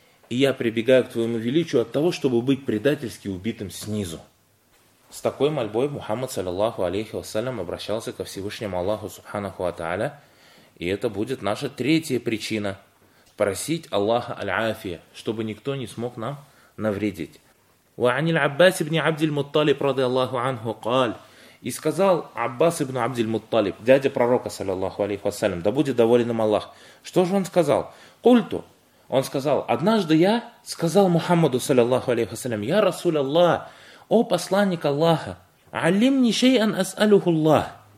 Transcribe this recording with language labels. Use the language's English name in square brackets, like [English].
[Russian] И я прибегаю к твоему величию от того, чтобы быть предательски убитым снизу. С такой мольбой Мухаммад, саллаллаху алейхи вассалям, обращался ко Всевышнему Аллаху, субханаху ва-та'аля. И это будет наша третья причина. Просить Аллаха аль-афия, чтобы никто не смог нам навредить. [Arabic] وعن العباس بن عبد المطلب رضي الله عنه قال. [Russian] И сказал Аббас ибн Абд аль-Мутталиб, дядя пророка, саллаллаху алейхи вассалям, да будет доволен им Аллах. Что же он сказал? Культу. Он сказал: однажды я сказал Мухаммаду, саллаллаху алейхи вассалям, я Расул Аллах, о посланник Аллаха, [Arabic] алим ни шейан ас'алюху Аллах.